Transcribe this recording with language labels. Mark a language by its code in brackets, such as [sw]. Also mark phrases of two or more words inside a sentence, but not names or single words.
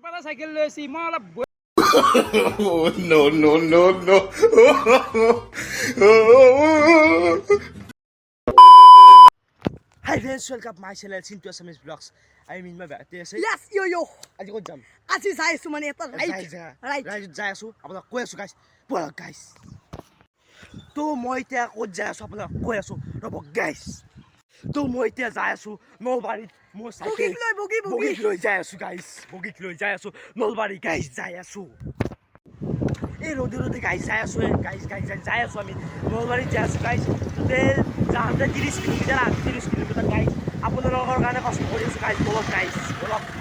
[as] পালা চাইকেল লৈ আছি মই অলপ [en] Oh, no, no, no, no. Hi friends, welcome my channel Sintu Assamese Vlogs. I mean my bad. Yes, yo. [as] আজি ক'ত যাম? আজি যাই আছো মানে এটা ৰাইট যাই আছো আপোনাক কৈ আছো গাইছ ব'লক গাইছ তো মই এতিয়া ক'ত যাই আছো আপোনাক কৈ আছো ৰ'ব গাইছ তো মই এতিয়া যাই আছো নলবাৰীত মোৰ চাইকেল বগীক লৈ যাই আছো গাইছ বগীক লৈ যাই আছো নলবাৰী গাইছ যাই আছো এই ৰ'দে গাইছ যাই আছো গাইছ যাই আছো আমি নলবাৰীত যাই আছো গাইছ যাওঁতে 30 কিলোমিটাৰ 30 কিলোমিটাৰ গাইছ আপোনালোকৰ কাৰণে কষ্ট কৰি আছো গাইছ ব'লক গাইছ ব'লক